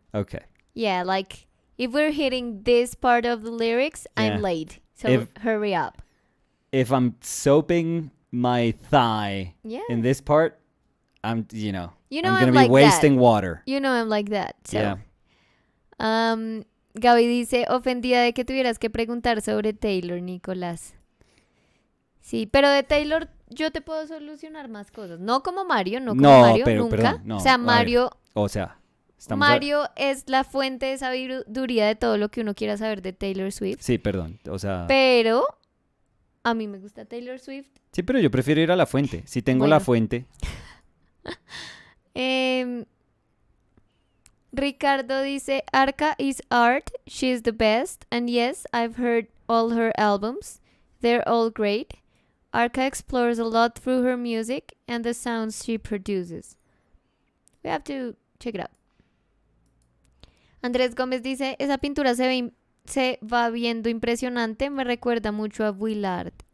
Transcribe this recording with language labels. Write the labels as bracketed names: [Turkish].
[English] Okay. Yeah, like if we're hitting this part of the lyrics, I'm late. So hurry up. If I'm soaping my thigh in this part, I'm going to be wasting water. You know I'm like that. So. Yeah. [Spanish] Gaby dice, ofendida de que tuvieras que preguntar sobre Taylor, Nicolás. Sí, pero de Taylor yo te puedo solucionar más cosas. No como Mario, no como Mario, pero, nunca. Perdón, no, o sea, Mario... Mario es la fuente de sabiduría de todo lo que uno quiera saber de Taylor Swift. Sí, perdón. O sea... Pero a mí me gusta Taylor Swift. Sí, pero yo prefiero ir a la fuente. Si tengo la fuente... [English] Ricardo [Spanish] dice, [English] Arca is art, she's the best, and yes, I've heard all her albums. They're all great. Arca explores a lot through her music and the sounds she produces. We have to check it out. [Spanish] Andrés Gómez dice, esa pintura se va viendo impresionante, me recuerda mucho a Vuillard.